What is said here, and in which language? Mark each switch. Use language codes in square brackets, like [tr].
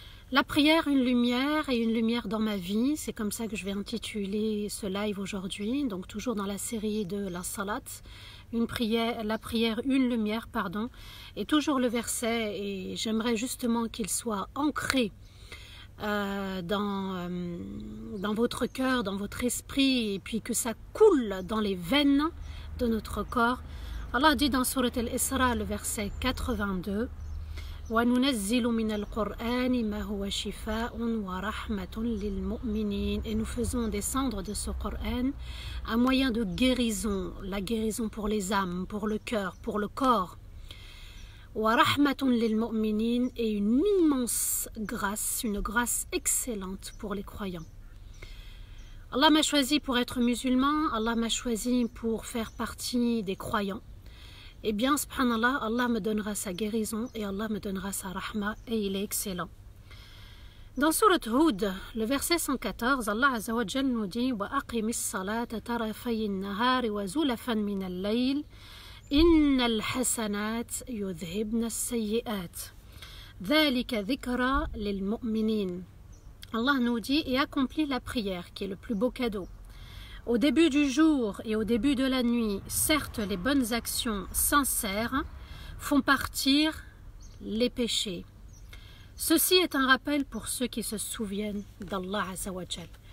[fr] La prière, une lumière, et une lumière dans ma vie, c'est comme ça que je vais intituler ce live aujourd'hui, donc toujours dans la série de la salat, la prière, une lumière, pardon, et toujours le verset, et j'aimerais justement qu'il soit ancré dans votre cœur, dans votre esprit, et puis que ça coule dans les veines de notre corps. Allah dit dans Surat Al-Isra, le verset 82, [ar] وَنُنَزِّلُ مِنَ الْقُرْآنِ مَا هُوَ شِفَاءٌ وَرَحْمَةٌ لِلْمُؤْمِنِينَ. [fr] Et nous faisons descendre de ce Coran un moyen de guérison, la guérison pour les âmes, pour le cœur, pour le corps. [ar] وَرَحْمَةٌ لِلْمُؤْمِنِينَ, [fr] et une immense grâce, une grâce excellente pour les croyants. Allah m'a choisi pour être musulman, Allah m'a choisi pour faire partie des croyants. Eh bien, subhanallah, Allah me donnera sa guérison et Allah me donnera sa rahma, et il est excellent. Dans Surat Hud, le verset 114, Allah Azza wa Jal nous dit [ar] وَأَقِمِ الصَّلَاةَ طَرَفَيِ النَّهَارِ وَزُلَفًا مِنَ اللَّيْلِ إِنَّ الْحَسَنَاتِ يُذْهِبْنَ السَّيِّئَاتِ ذَلِكَ ذِكْرَى لِلْمُؤْمِنِينَ. [fr] Allah nous dit et accomplit la prière, qui est le plus beau cadeau. Au début du jour et au début de la nuit, certes, les bonnes actions sincères font partir les péchés. Ceci est un rappel pour ceux qui se souviennent d'Allah Azza wa Jal.